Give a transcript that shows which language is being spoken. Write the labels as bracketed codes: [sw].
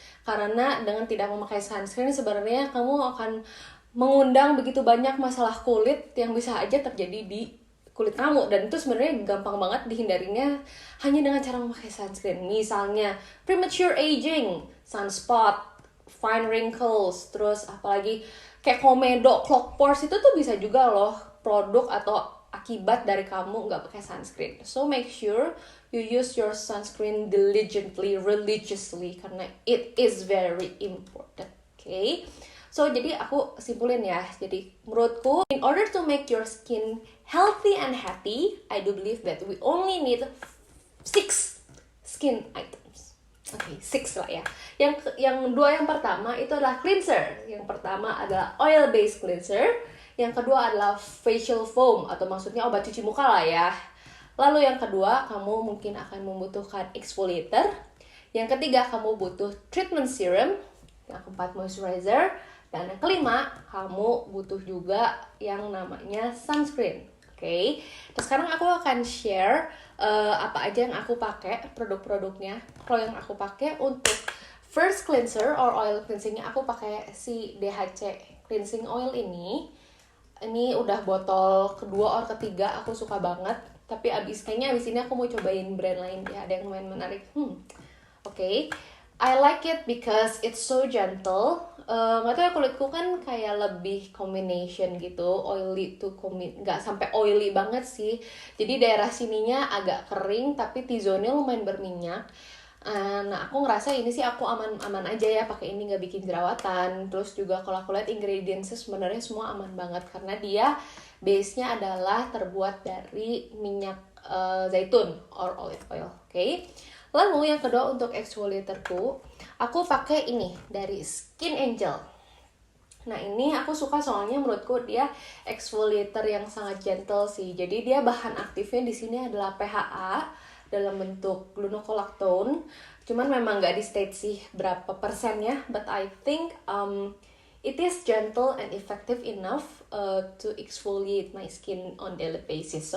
[id] Karena dengan tidak memakai sunscreen sebenarnya kamu akan mengundang begitu banyak masalah kulit yang bisa aja terjadi di kulit kamu, dan itu sebenarnya gampang banget dihindarinya hanya dengan cara memakai sunscreen. Misalnya premature aging, sunspot, fine wrinkles, terus apalagi kayak komedo, clogged pores, itu tuh bisa juga loh produk atau akibat dari kamu nggak pakai sunscreen. [en] So make sure you use your sunscreen diligently, religiously, karena it is very important. Okay? So [id] jadi aku simpulin ya. Jadi menurutku, [en] in order to make your skin healthy and happy, I do believe that we only need 6 skin items. [id] Oke, 6 lah ya. Yang pertama itu adalah cleanser. Yang pertama adalah oil based cleanser. Yang kedua adalah facial foam, atau maksudnya obat cuci muka lah ya. Lalu yang kedua, kamu mungkin akan membutuhkan exfoliator. Yang ketiga, kamu butuh treatment serum. Yang keempat, moisturizer. Dan yang kelima, kamu butuh juga yang namanya sunscreen. Oke. Terus sekarang aku akan share apa aja yang aku pakai, produk-produknya. Kalau yang aku pakai untuk first cleanser or oil cleansingnya, aku pakai si DHC cleansing oil ini. Ini udah botol kedua or ketiga, aku suka banget. Tapi kayaknya abis ini aku mau cobain brand lain ya, ada yang lumayan menarik. Oke. [en] I like it because it's so gentle. [id] Gak tau ya, kulitku kan kayak lebih combination gitu, oily to nggak sampai oily banget sih. Jadi daerah sininya agak kering, tapi T-zone-nya lumayan berminyak. Nah aku ngerasa ini sih aku aman aja ya pakai ini, nggak bikin jerawatan. Terus juga kalau aku lihat ingredientsnya sebenarnya semua aman banget, karena dia base-nya adalah terbuat dari minyak zaitun or olive oil. Oke. Lalu yang kedua untuk exfoliatorku, aku pakai ini dari Skin Angel. Nah ini aku suka soalnya menurutku dia exfoliator yang sangat gentle sih. Jadi dia bahan aktifnya di sini adalah PHA dalam bentuk glucocolactone. Cuman memang nggak di state sih berapa persennya, [en] but I think it is gentle and effective enough to exfoliate my skin on daily basis.